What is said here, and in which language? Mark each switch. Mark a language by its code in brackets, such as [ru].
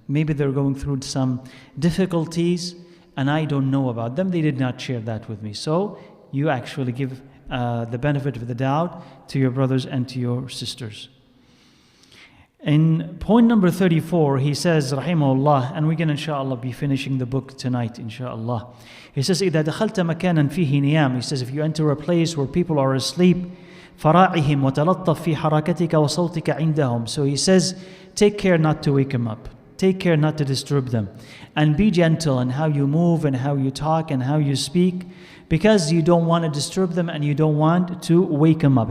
[en] Maybe they're going through some difficulties and I don't know about them. They did not share that with me. So you actually give the benefit of the doubt to your brothers and to your sisters. In point number 34, he says, rahimahullah, and we can inshallah be finishing the book tonight, inshallah. He says, [ar] إِذَا دَخَلْتَ مَكَانًا فِيهِ نِيَامٍ. [en] He says, if you enter a place where people are asleep, [ar] فَرَاعِهِمْ وَتَلَطَّفْ فِي حَرَكَتِكَ وَصَوْتِكَ عِنْدَهُم. [en] So he says, take care not to wake them up. Take care not to disturb them. And be gentle in how you move and how you talk and how you speak, because you don't want to disturb them and you don't want to wake them up.